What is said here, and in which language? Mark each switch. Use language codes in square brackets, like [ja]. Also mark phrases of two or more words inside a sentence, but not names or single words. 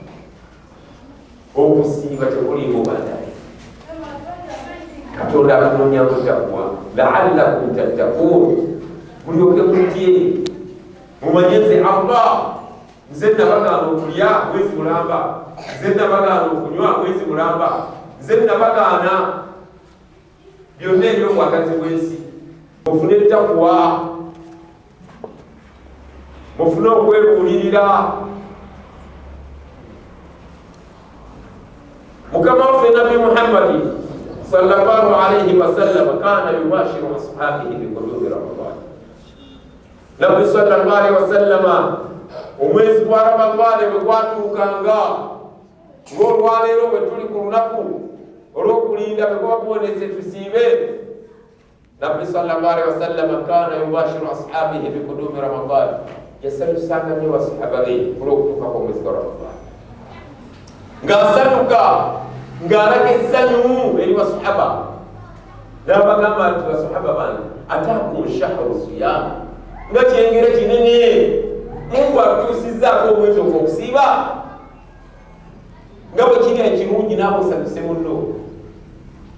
[lg] Okusiiba tekulimu bandabe. Katonda atunoonya ttaqwa [ar] لعلكم تتقون, [lg] mulyoke mutye mumanye nze Allah, nze nabagaana okulya mwezi mulamba, nze nabagaana okunywa mwezi mulamba, nze nabagaana byonna eby'obwagazi bw'ensi. Mufune ttaqwa, mufune okwebuulirira. Mukama waffe [ar] النبي محمد صلى الله عليه وسلم كان يبشر أصحابه بقدوم رمضان. [lg] Nabi [ar] صلى الله عليه وسلم [lg] omwezi gwa Ramadan bwe gwatuukanga, ng'olwaleero bwe tuli ku lunaku olw'okulinda bwe gwakubonese tusiibe, [ar] النبي صلى الله عليه وسلم كان يبشر أصحابه بقدوم رمضان, [lg] yasanyusanga nnyo basahaba be olw'okutuuka kw'omwezi gwa Ramadan, ng'asanyuka ng'alaga essanyu eri basahaba. N'abagamba nti basahaba bange [ar] أتاكم شهر صيام, [lg] nga kyengere kinene Mungu atuusizzaako omwezi ogw'okusiiba, nga bwe kiri ekirungi naawe osanyuse munno.